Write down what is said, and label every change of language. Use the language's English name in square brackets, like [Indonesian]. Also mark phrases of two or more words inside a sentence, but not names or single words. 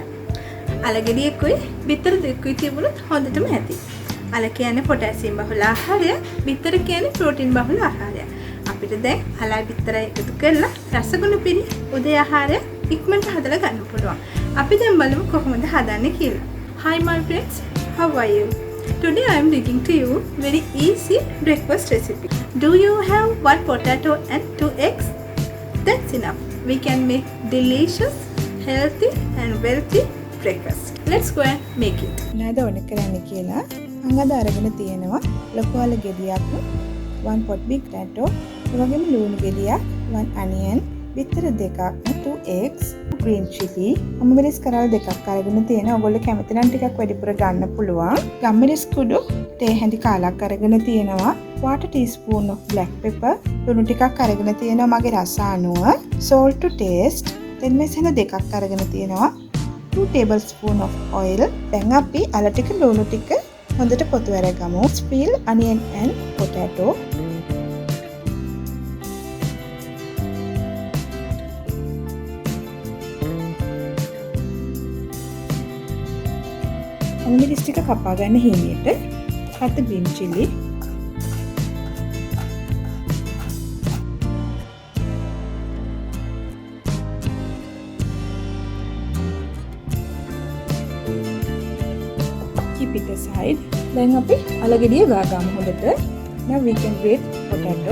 [Sinhala] අලගෙඩියකුයි බිත්තර දෙකකුයි තිබුණොත් හොඳටම ඇති. අල කියන්නේ පොටෑසියම් බහුල ආහාරය, බිත්තර කියන්නේ ප්‍රෝටීන් බහුල ආහාරය. අපිට දැන් අලයි බිත්තරයි එකතු කරලා රසගුණ පිරි උදේ ආහාරය ඉක්මනට හදලා ගන්න පුළුවන්. අපි දැන් බලමු කොහොමද හදන්නේ කියලා. [English] Hi my friends, how are you? Today I am bringing to you very easy breakfast recipe. Do you have one potato and 2 eggs? That's enough. We can make delicious, healthy and wealthy breakfast. Let's go and make it. [Sinhala] නේද ඕන කරන්නේ කියලා මම අද අරගෙන තියෙනවා ලොකු අල ගෙඩියක් [English] 1 pot big potato, [Sinhala] ඒ වගේම ලුණු ගෙඩියක් [English] 1 onion, [Sinhala] බිත්තර දෙකක් [English] 2 eggs, green chili, [Sinhala] අමමිරිස් කරල් දෙකක් අරගෙන තියෙනවා. ඔයගොල්ලෝ කැමති නම් ටිකක් වැඩිපුර ගන්න පුළුවන්. ගම්මිරිස් කුඩු තේ හැඳි කාලක් අරගෙන තියෙනවා. [English] 1 teaspoon of black pepper, [Sinhala] ලුණු ටිකක් අරගෙන තියෙනවා මගේ රස අනුව. [English] salt to taste, [Sinhala] තෙල් මෙසෙන දෙකක් අරගෙන තියෙනවා. [English] 2 tablespoon of oil. [Sinhala] දැන් අපි අල ටික ලුණු ටික හොඳට පොතු අරගමු. [English] peel onion and potato. [Sinhala] අමමිරිස් ටික කපා ගන්න හීනියට [English] 7 green chili, keep it aside. [Sinhala] දැන් අපි අලගෙඩිය ගාගමු හොඳට. [English] Now we can grate potato.